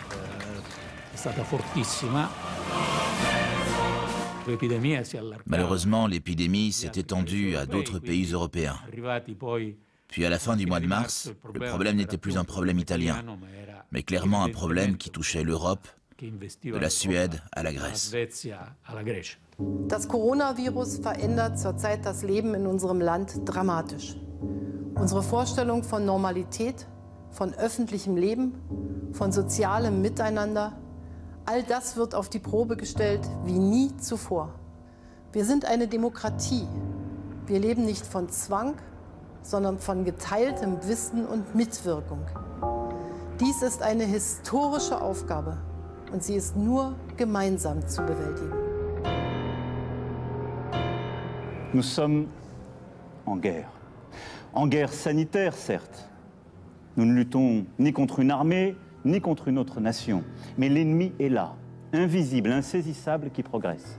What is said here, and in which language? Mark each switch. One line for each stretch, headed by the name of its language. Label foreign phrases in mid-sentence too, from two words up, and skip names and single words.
French: Malheureusement, l'épidémie s'est étendue à d'autres pays européens. Puis à la fin du mois de mars, le problème n'était plus un problème italien, mais clairement un problème qui touchait l'Europe, de la Suède à la Grèce.
German: Das Coronavirus verändert zurzeit das Leben in unserem Land dramatisch. Unsere Vorstellung von Normalität, von öffentlichem Leben, von sozialem Miteinander, all das wird auf die Probe gestellt wie nie zuvor. Wir sind eine Demokratie. Wir leben nicht von Zwang, sondern von geteiltem Wissen und Mitwirkung. Dies ist eine historische Aufgabe und sie ist nur gemeinsam zu bewältigen.
French: Nous sommes en guerre. En guerre sanitaire, certes. Nous ne luttons ni contre une armée, ni contre une autre nation. Mais l'ennemi est là, invisible, insaisissable, qui progresse.